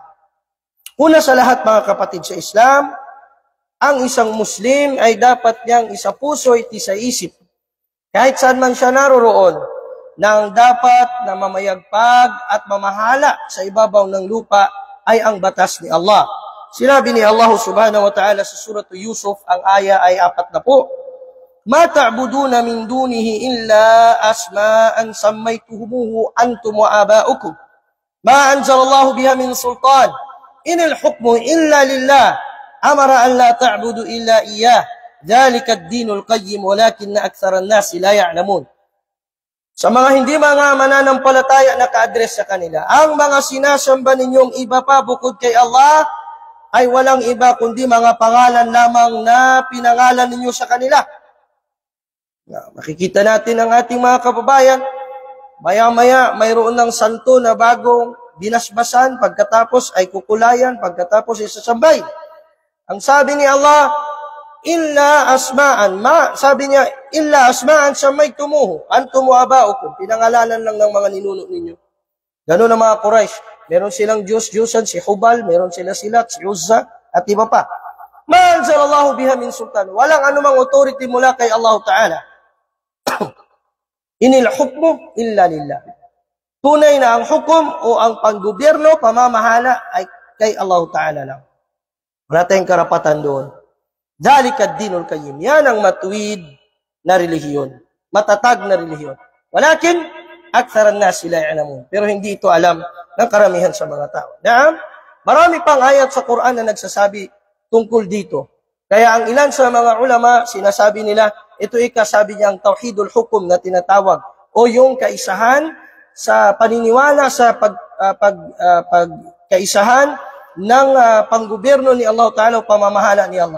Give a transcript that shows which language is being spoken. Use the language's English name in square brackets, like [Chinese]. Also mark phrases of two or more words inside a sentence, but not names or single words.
[Filipino] Una sa lahat mga kapatid sa Islam, ang isang Muslim ay dapat niyang isa puso at isa isip. Kahit saan man siya naroroon, nang dapat na mamayagpag at mamahala sa ibabaw ng lupa ay ang batas ni Allah. Sinabi ni Allah [Arabic] سبحانه وتعالى [Filipino] sa surah Yusuf, ang aya ay 40. [Arabic] ما تعبدون من دونه إلا أسماء سميتموها أنتم وآباؤكم. ما أنزل الله بها من سلطان. إن الحكم إلا لله. أمر ألا تعبدوا إلا إياه ذلك الدين القيم ولكن أكثر الناس لا يعلمون. [Filipino] Sa mga hindi mga mananampalataya na ka-address sa kanila, ang mga sinasamba ninyong iba pa bukod kay Allah ay walang iba kundi mga pangalan lamang na pinangalan ninyo sa kanila. Makikita natin ang ating mga kababayan, maya-maya mayroon ng santo na bagong binasbasan, pagkatapos ay kukulayan, pagkatapos ay sasambay. Ang sabi ni Allah, [Arabic] إلا أسماء, [Filipino] sabi niya, [Arabic] إلا أسماء سميتموها أنتم وآباؤكم, [Filipino] pinangalanan lang ng mga ninuno ninyo. Ganun ang mga Quraysh. Meron silang Diyos-Diyosan, si Hubal, meron sila Silat, si Uzza, at iba pa. [Arabic] ما أنزل الله بها من سلطان. [Filipino] Walang anumang authority mula kay [Arabic] الله تعالى. إن الحكم إلا لله. [Filipino] Tunay na ang hukom o ang panggobyerno, pamamahala ay kay [Arabic] الله تعالى [Filipino] lang. Wala tayong karapatan doon. [Arabic] ذلك الدين القيم. [Filipino] Yan ang matuwid na relihiyon. Matatag na relihiyon. [Arabic] ولكن أكثر الناس لا يعلمون. [Filipino] Pero hindi ito alam ng karamihan sa mga tao. Marami pang ayat sa Quran na nagsasabi tungkol dito. Kaya ang ilan sa mga ulama, sinasabi nila, ito sabi niya ang [Arabic] توحيد الحكم [Filipino] na tinatawag o yung kaisahan sa paniniwala sa pagkaisahan ng panggobyerno ni [Arabic] الله تعالى [Filipino] o pamamahala ni Allah.